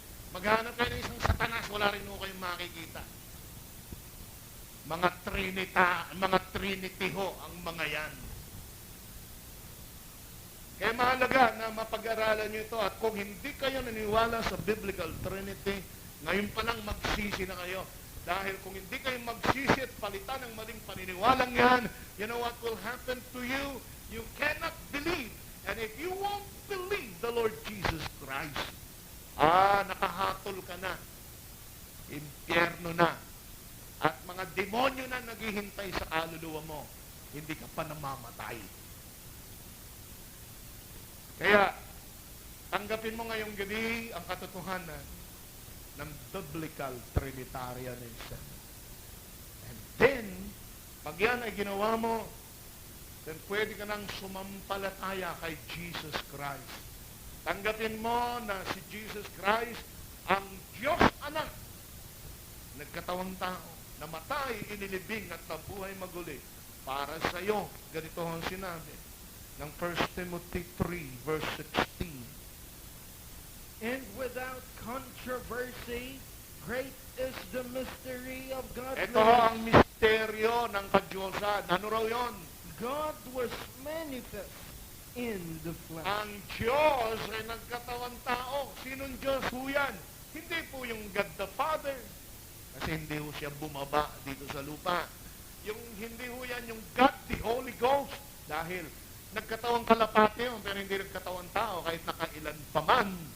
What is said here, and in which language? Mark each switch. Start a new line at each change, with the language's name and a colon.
Filipino: Maghanap kayo ng isang Satanas, wala rin ho kayong makikita. Mga Trinity ho ang mga yan. Kaya mahalaga na mapag-aralan nyo ito, at kung hindi kayo naniwala sa Biblical Trinity, ngayon pa lang magsisi na kayo. Dahil kung hindi kayo magsisi at palitan ng maling paniniwalang yan,
English: you know what will happen to you? You cannot believe. And if you won't believe the Lord Jesus Christ,
Filipino: nakahatol ka na. Impyerno na. At mga demonyo na naghihintay sa kaluluwa mo, hindi ka pa namamatay. Kaya, tanggapin mo ngayong gabi ang katotohanan ng Biblical Trinitarianism.
English: And then,
Filipino: pag yan ay ginawa mo, then pwede ka nang sumampalataya kay Jesus Christ. Tanggapin mo na si Jesus Christ ang Diyos Anak, nagkatawang tao, namatay, inilibing at nabuhay maguli para sa iyo. Ganito ang sinabi ng 1 Timothy 3 verse 16.
English: And without controversy, great is the mystery of
Filipino: Ito
English: godliness.
Filipino: ang misteryo ng kadyosan. Ano raw yun?
English: God was manifest in the flesh.
Filipino: Ang Diyos ay nagkatawang tao. Sinong Diyos ho yan? Hindi po yung God the Father. Kasi hindi ho siya bumaba dito sa lupa. Yung hindi ho yan yung God the Holy Ghost. Dahil nagkatawang kalapati yun, pero hindi nagkatawang tao kahit nakailan pa man.